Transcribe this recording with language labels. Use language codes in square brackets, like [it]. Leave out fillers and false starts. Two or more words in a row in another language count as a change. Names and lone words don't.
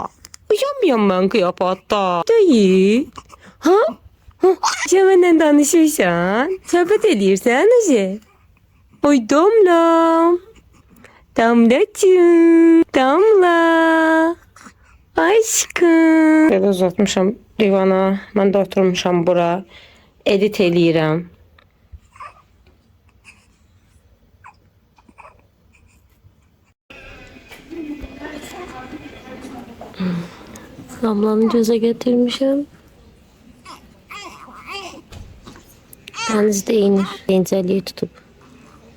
[tr] Uyamıyorum ben kıyafata. Değil. Ha? [az] Sen benden danışırsan, sohbet edirsən Ece. Oy Damla. Damlacığım. Damla. Aşkım. Belə uzatmışam divana. Mən də oturmuşam bura. Edit eləyirəm. Damlanı göze getirmişim. Deniz de inir. Deniz eliyi tutup.